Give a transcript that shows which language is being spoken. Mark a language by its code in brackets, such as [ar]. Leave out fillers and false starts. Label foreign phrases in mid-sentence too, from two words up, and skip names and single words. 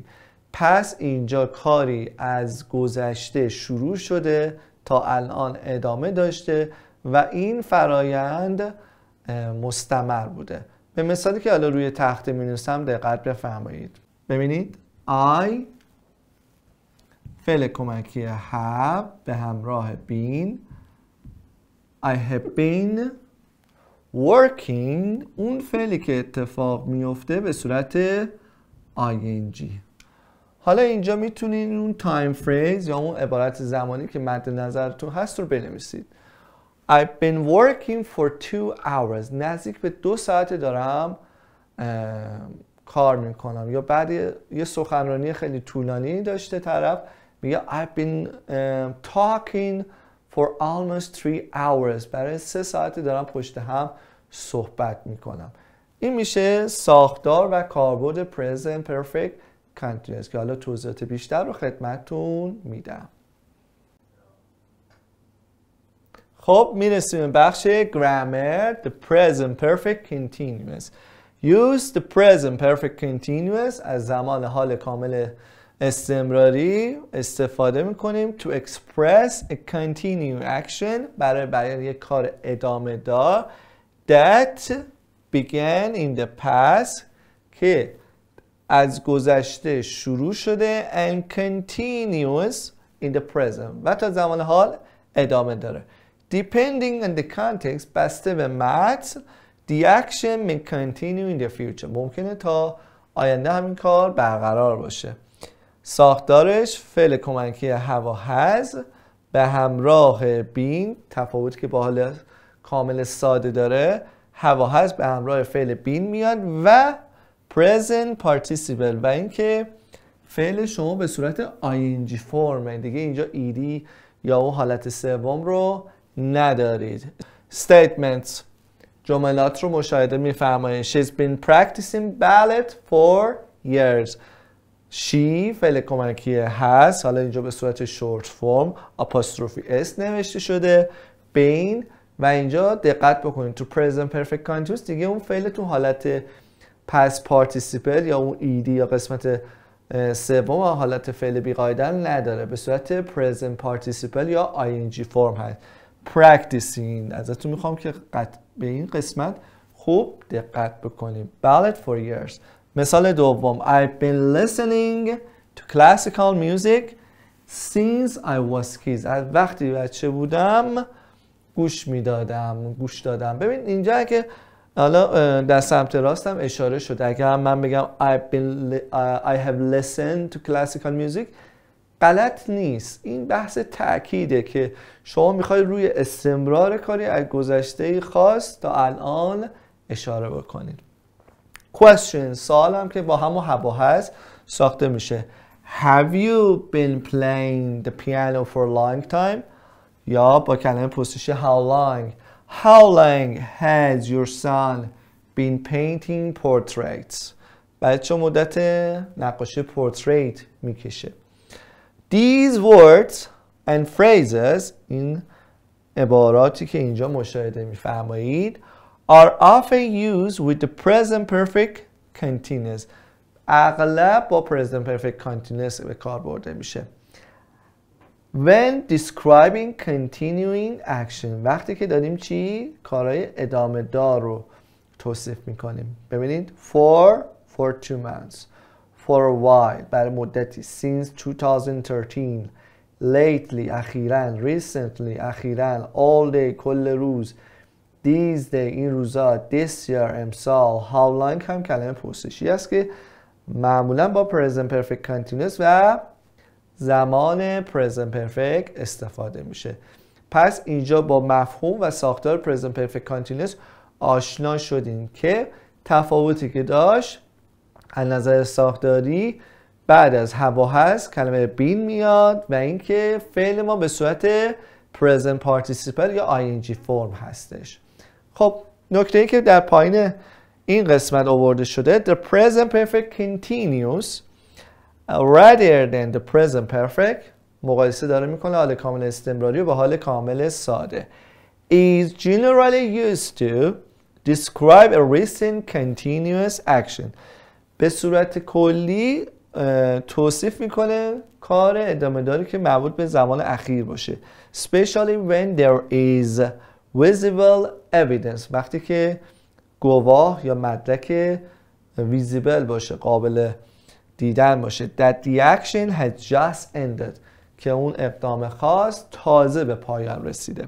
[fa] پس اینجا کاری از گذشته شروع شده تا الان ادامه داشته و این فرایند مستمر بوده. به مثالی که حالا روی تخته می نویسم دقت بفرمایید. ببینید I فعل کمکی have به همراه been، [en] I have been working [fa] اون فعلی که اتفاق میفته به صورت ing. حالا اینجا میتونین اون [en] time phrase [fa] یا اون عبارت زمانی که مد نظرتون هست رو بنویسید. [en] I've been working for 2 hours. [fa] نزدیک به 2 ساعت دارم کار میکنم. یا بعد یه سخنرانی خیلی طولانی داشته طرف میگه [en] I've been talking for almost 3 hours. [fa] برای 3 ساعت دارم پشت هم صحبت میکنم. این میشه ساختار و کاربرد [en] present perfect continuous [fa] که حالا توضیحات بیشتر رو خدمتتون میدم. خب میرسیم به بخش grammar. [en] The present perfect continuous. Use the present perfect continuous [fa] از زمان حال کامل استمراری استفاده میکنیم [en] to express a continuing action [fa] برای بیان یک کار ادامه دار [en] that began in the past [fa] که از گذشته شروع شده [en] and continuous in the present [fa] و تا زمان حال ادامه داره. [en] Depending on the context [fa] بسته به متن [en] the action may continue in the future. [fa] ممکنه تا آینده همین کار برقرار باشه. ساختارش فعل کمکی have و has به همراه been، تفاوتی که با حال کامل ساده داره have و has به همراه فعل been میاد و [en] present participle [fa] و اینکه فعل شما به صورت ing فرمه دیگه. اینجا ed یا اون حالت سوم رو ندارید. statements جملات رو مشاهده می‌فرمایید. [en] She's been practicing ballet for years. [fa] she فعل کمکی has حالا اینجا به صورت [en] short form apostrophe s [fa] نوشته شده been و اینجا دقت بکنید تو [en] present perfect continuous [fa] دیگه اون فعل تو حالت [en] past participle [fa] یا اون ed یا قسمت سوم حالت فعل بی‌قاعده نداره، به صورت [en] present participle [fa] یا ing فرم هست. practicing ازتون میخوام که به این قسمت خوب دقت بکنید. [en] ballet for years. [fa] مثال دوم [en] I've been listening to classical music since I was kids. [fa] از وقتی بچه بودم گوش دادم. ببین اینجا که حالا در سمت راستم اشاره شده اگر من بگم [en] I have listened to classical music [fa] غلط نیست. این بحث تأکیده که شما میخوای روی استمرار کاری از گذشته خاص تا الان اشاره بکنید. question سوال هم که با همون هوا هست ساخته میشه. [en] Have you been playing the piano for a long time؟ [fa] یا با کلمه پرسشی [en] How long has your son been painting portraits؟ [fa] بچه مدت نقاشی portrait میکشه. [en] These words and phrases [fa] این عباراتی که اینجا مشاهده میفرمایید [en] are often used with the present perfect continuous. [fa] اغلب با [en] present perfect continuous [fa] به کار برده میشه. [en] When describing continuing action [fa] وقتی که داریم کارهای ادامه دار رو توصیف میکنیم. [en] ببینید for 2 months for a while [fa] برای مدتی [en] since 2013 lately اخیراً، recently اخیراً، all day [fa] کل روز، [en] these day [fa] این روزا، [en] this year [fa] امسال، [en] how long [fa] هم کلمه پرسشی است که معمولاً با [en] present perfect continuous [fa] و زمان [en] present perfect [fa] استفاده میشه. پس اینجا با مفهوم و ساختار [en] present perfect continuous [fa] آشنا شدیم که تفاوتی که داشت از نظر ساختاری بعد از have و has کلمه been میاد و اینکه فعل ما به صورت [en] present participle [fa] یا ing فرم هستش. خب نکته ای که در پایین این قسمت آورده شده [en] the present perfect continuous rather than the present perfect [fa] مقایسه داره میکنه حال کامل استمراری با حال کامل ساده [en] is generally used to describe a recent continuous action [fa] به صورت کلی توصیف میکنه کار ادامه داری که مربوط به زمان اخیر باشه [en] especially when there is visible evidence [fa] وقتی که گواه یا مدرک visible باشه قابل دیدن باشه [en] that the action had just ended [fa] که اون اقدام خاص تازه به پایان رسیده.